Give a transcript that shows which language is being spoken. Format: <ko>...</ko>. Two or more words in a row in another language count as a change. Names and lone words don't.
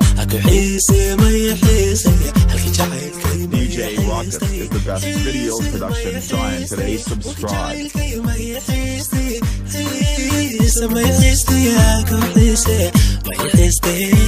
<so>Ku xiisay ma ii xiisay, halka jacaylkay ma ii</so> <en>D J Rockets is the best video production giant today. Subscribe. xiisay.</en> <so>Xiisay ma ii xiisay, ku xiisay ma ii xiisay.</so>